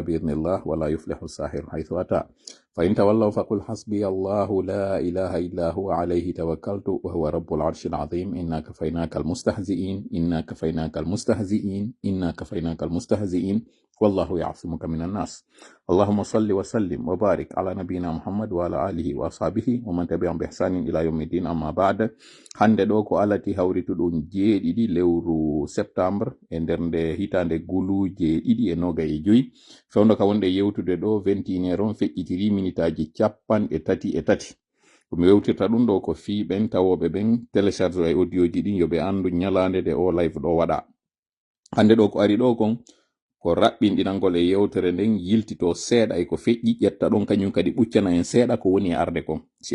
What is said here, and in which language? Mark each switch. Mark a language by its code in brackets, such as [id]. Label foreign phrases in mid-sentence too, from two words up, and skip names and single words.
[ar] بإذن الله ولا يفلح الساحر حيث أتى فإن تولوا فقل حسبي الله لا إله إلا هو عليه توكلت وهو رب العرش العظيم إنا كفيناك المستهزئين إنا كفيناك المستهزئين إنا كفيناك المستهزئين والله يعصمك من الناس اللهم صل وسلم وبارك على نبينا محمد وعلى آله وأصحابه ومن تبعهم بإحسان إلى يوم الدين أما بعد [ff] hande ɗo ko alati hawrituɗum jeeɗiɗi lewru septembre e nder nde hitande gulu jeeɗiɗi e 25 fewndo ka wonde yewtude ɗo 21 on feƴƴitiri minitaji 33 komi wewtirta ɗum ɗo ko fiiɓen tawoɓe ɓen télécharge e audio ji ɗin yoɓe andu ñalande de o live ɗo waɗa hande ɗo ko ari ɗo kon ko raɓɓinɗinangol e yewtere nden yiltito seeɗa e ko feƴƴi ƴetta ɗon kañum kadi ɓuccana en seeɗa ko woni arde kon si